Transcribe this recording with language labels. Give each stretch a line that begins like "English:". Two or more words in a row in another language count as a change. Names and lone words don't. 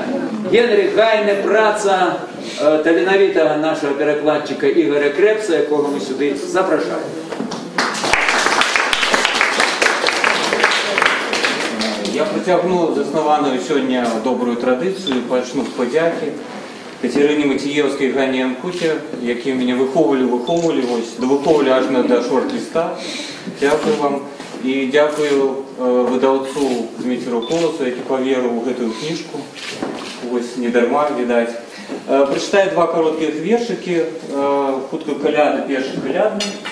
Belarusian: Генрих Гайне, праца таленавітага нашага перакладчыка Ігоря Крепса, якога мы сюды запрашаем. Я працягну заснаваную сёння добрую традыцыю, пачну з падзякі.
Ukrainian: Катерине Матієвській, Ганні Анкуті, які мене виховували, довиховували аж до шорт-листа. Дякую вам. І дякую видавцу Дмитру Колосу, який повірив у цю книжку. Ось не дарма, видать. Прочитаю два коротких віршики. Хутко коляда, перший колядний.